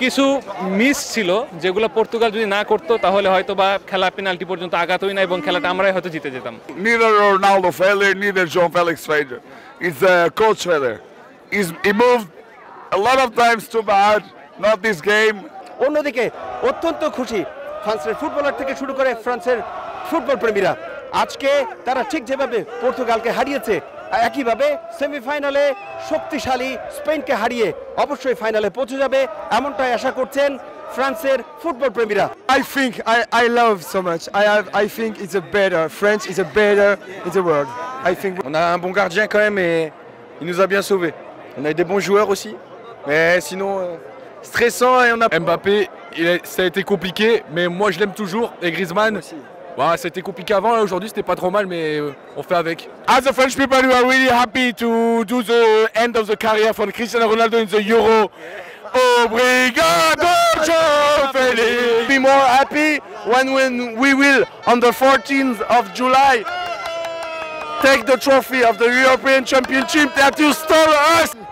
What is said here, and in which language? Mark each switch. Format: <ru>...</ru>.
<bn>কিছু মিস ছিল যেগুলো পর্তুগাল যদি না করতো তাহলে হয়তো বা খেলা পেনাল্টি পর্যন্ত আগাতোই না এবং খেলাটা আমরাই হয়তো জিতে যেতাম।</bn> <en>Neither Ronaldo failure, neither João Felix failure. It's the coach failure. He moved a lot of times too bad, not this game.</en> <bn>অন্যদিকে অত্যন্ত খুশি ফ্রান্সের ফুটবলার থেকে শুরু করে ফ্রান্সের ফুটবল প্রেমীরা। আজকে তারা ঠিক যেভাবে পর্তুগালকে হারিয়েছে, একইভাবে সেমিফাইনালে শক্তিশালী স্পেনকে হারিয়ে অবশ্যই ফাইনালে পৌঁছে যাবে, এমনটাই আশা করছেন ফ্রান্সের football প্রেমীরা।</bn> <en>I love so much. I think it's a better France is a better in the world. I think</en> <fr>on a un bon gardien quand même et il nous a bien sauvés. On a des bons joueurs aussi, mais sinon stressant et on a Mbappé, ça a été compliqué, mais moi je l'aime toujours et Griezmann. Bah, c'était compliqué avant, aujourd'hui c'était pas trop mal, mais on fait avec.</fr> <en>As the French people, we are really happy to do the end of the career for Cristiano Ronaldo in the Euro. Obrigado, João Felix. Be more happy when we will, on the 14th of July, take the trophy of the European Championship that you stole us.</en>